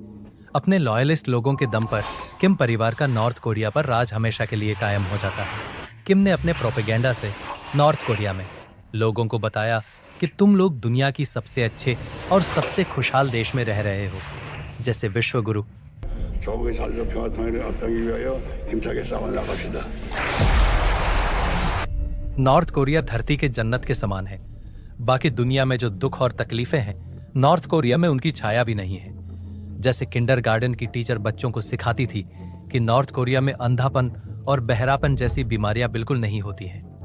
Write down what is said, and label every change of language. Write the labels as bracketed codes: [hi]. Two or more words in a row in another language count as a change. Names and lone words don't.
[hi] अपने लॉयलिस्ट लोगों के दम पर किम परिवार का नॉर्थ कोरिया पर राज हमेशा के लिए कायम हो जाता है। किम ने अपने प्रोपेगेंडा से नॉर्थ कोरिया में लोगों को बताया कि तुम लोग दुनिया की सबसे अच्छे और सबसे खुशहाल देश में रह रहे हो, जैसे विश्व गुरु। [ko] 조국의 자유와 평화통일을 얻기 위하여 힘차게 싸워나갑시다। [hi] नॉर्थ कोरिया धरती के जन्नत के समान है। बाकी दुनिया में जो दुख और तकलीफें हैं, नॉर्थ कोरिया में उनकी छाया भी नहीं है। जैसे किंडरगार्टन की टीचर बच्चों को सिखाती थी कि नॉर्थ कोरिया में अंधापन और बहरापन जैसी बीमारियां बिल्कुल नहीं होती हैं।